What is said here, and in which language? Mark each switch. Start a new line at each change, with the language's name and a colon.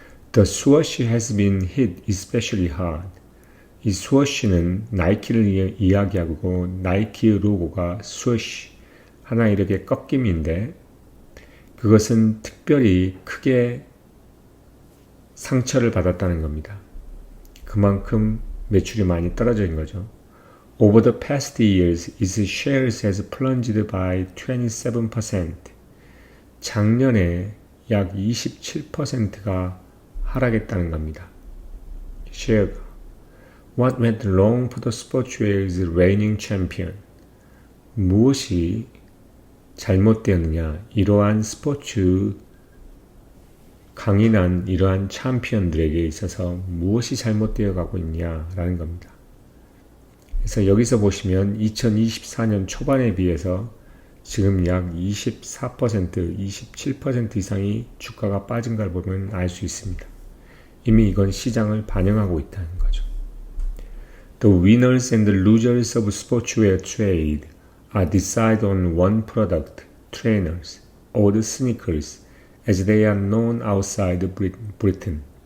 English: The swoosh has been hit especially hard.
Korean: 이 스워시는 나이키를 이야기하고 나이키의 로고가 스워시, 하나 이렇게 꺾임인데 그것은 특별히 크게 상처를 받았다는 겁니다. 그만큼 매출이 많이 떨어진 거죠.
English: Over the past years, its shares has plunged by 27%.
Korean: 작년에 약 27%가 하락했다는 겁니다. 쉐어가.
English: What went wrong for the sportswear's reigning champion?
Korean: 무엇이 잘못되었느냐? 이러한 스포츠 강인한 이러한 챔피언들에게 있어서 무엇이 잘못되어 가고 있냐라는 겁니다. 그래서 여기서 보시면 2024년 초반에 비해서 지금 약 24%, 27% 이상이 주가가 빠진 걸 보면 알 수 있습니다. 이미 이건 시장을 반영하고 있다는 거죠.
English: The winners and the losers of sportswear trade are decided on one product, trainers, or the sneakers, as they are known outside Britain.